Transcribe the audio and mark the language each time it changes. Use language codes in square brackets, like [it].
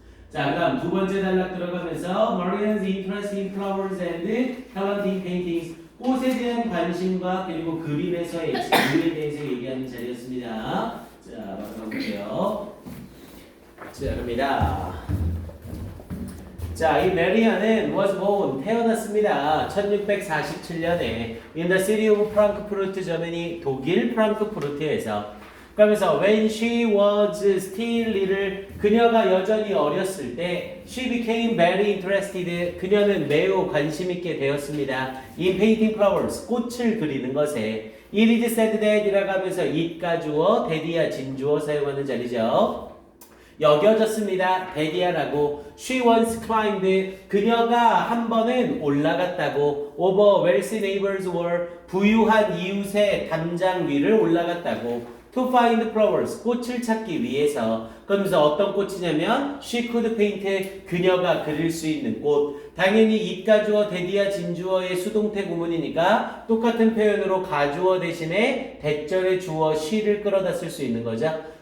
[ko] 자, 그 다음 두 번째 단락 들어가면서 [en] Marian's interest in flowers and talent in paintings [ko] 꽃에 대한 관심과 그리고 그림에서의 재능에 대해서 얘기하는 자리였습니다. 자, 바로 가볼게요. 자, 갑니다. 자, 이 메리안은 [en] was born [ko] 태어났습니다. 1647년에 [en] in the city of Frankfurt, Germany [ko] 독일 프랑크푸르트에서 그러면서 [en] when she was still little [ko] 그녀가 여전히 어렸을 때 [en] she became very interested [ko] 그녀는 매우 관심 있게 되었습니다. [en] in painting flowers [ko] 꽃을 그리는 것에 [en] it is said that [ko] 이라고 하면서 it가 주어 대디아 진주어 사용하는 자리죠. 여겨졌습니다. 대디아라고 [en] she once climbed [ko] 그녀가 한 번은 올라갔다고 [en] over wealthy neighbors were [ko] 부유한 이웃의 담장 위를 올라갔다고 [en] to find flowers [ko] 꽃을 찾기 위해서 그러면서 어떤 꽃이냐면 [en] she could paint [ko] 그녀가 그릴 수 있는 꽃 당연히 it가 주어 대디아 진주어의 수동태 구문이니까 똑같은 표현으로 가주어 대신에 대절의 주어 she를 끌어다 쓸 수 있는 거죠.